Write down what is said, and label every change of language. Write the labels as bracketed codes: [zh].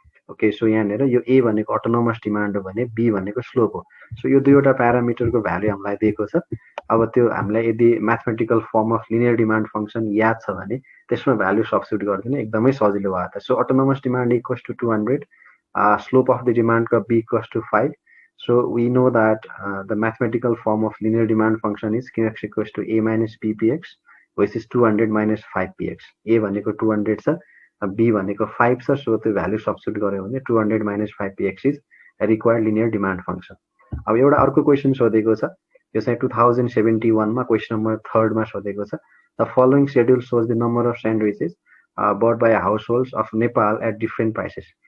[ne] Okay, so यहाँनिर यो A भनेको अटोनोमस डिमान्ड हो भने B भनेको स्लोप हो। सो यो दुईवटा प्यारामिटरको भ्यालु हामीलाई दिएको छ। अब त्यो हामीलाई यदि mathematical form of linear demand function याद छ भने त्यसमा भ्यालु सब्स्टिट्युट गरिदिनु एकदमै सजिलो भयो त। So autonomous demand equals to 200, slope of the demand curve B = 5. [en] So we know that the mathematical form of linear demand function is QX = A - BPX, which is 200 - 5px. [ne] A भनेको 200 छ, B भनेको 5 छ। So त्यो value substitute गर्यो भने 200 - 5px [en] Is required linear demand function. [ne] अब एउटा अर्को क्वेशन सोधेको छ, यो चाहिँ 2071 मा क्वेशन नम्बर 3 मा सोधेको छ। [en] The following schedule shows the number of sandwiches bought by households of Nepal at different prices.